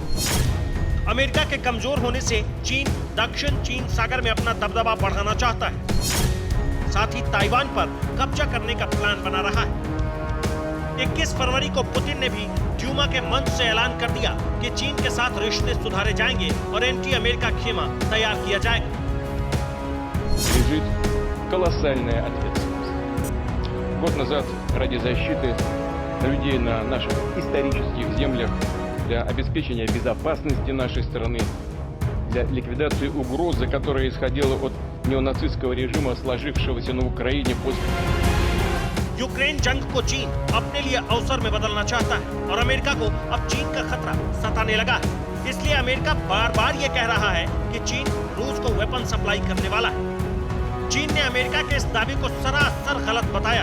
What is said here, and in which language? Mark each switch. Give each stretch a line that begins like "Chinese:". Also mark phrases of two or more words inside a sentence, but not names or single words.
Hindi: अमेरिका के कमजोर होने से चीन दक्षिण चीन सागर में अपना दबदबा बढ़ाना चाहता है। साथ ही ताइवान पर कब्जा करने का प्लान बना रहा है। 21 फरवरी को पुतिन ने भी ड्यूमा के मंच से ऐलान कर दिया कि चीन के साथ रिश्ते सुधारे जाएंगे और एंटी अमेरिका खेमा तैयार किया जाएगा।
Russian: Колоссальная ответственность. Год назад ради защиты людей на наших исторических землях, для обеспечения безопасности нашей страны, для ликвидации угрозы, которая исходила от неонацистского режима, сложившегося на Украине после...
Hindi: यूक्रेन जंग को चीन अपने लिए अवसर में बदलना चाहता है और अमेरिका को अब चीन का खतरा सताने लगा है। इसलिए अमेरिका बार बार ये कह रहा है कि चीन रूस को
English: weapon supply
Hindi: करने वाला है। चीन ने अमेरिका के इस दावे को सरासर गलत बताया।